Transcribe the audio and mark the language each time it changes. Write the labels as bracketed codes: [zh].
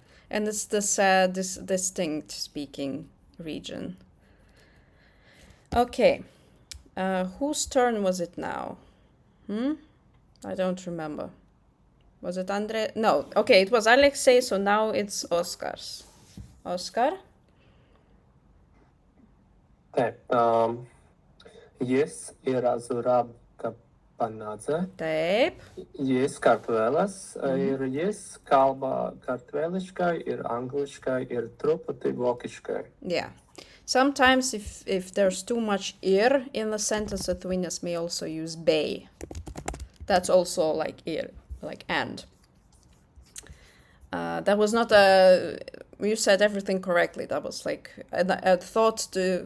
[en] And it's this distinct speaking region. Okay, whose turn was it now? I don't remember. Was it Andre? No, okay, it was Aleksej, so now it's Oskar's. Oskar? [lt] Taip, jis yra Zurabka Panadze. Taip. Jis kartvēlis, ir jis kalba kartvēliškai, ir angliškai, ir truputį vokiškai. [en] Yeah. Sometimes if there's too much ir in the sentence, Lithuanians may also use bei. That's also like ir, like and. That was not a... You said everything correctly. That was like a thought to...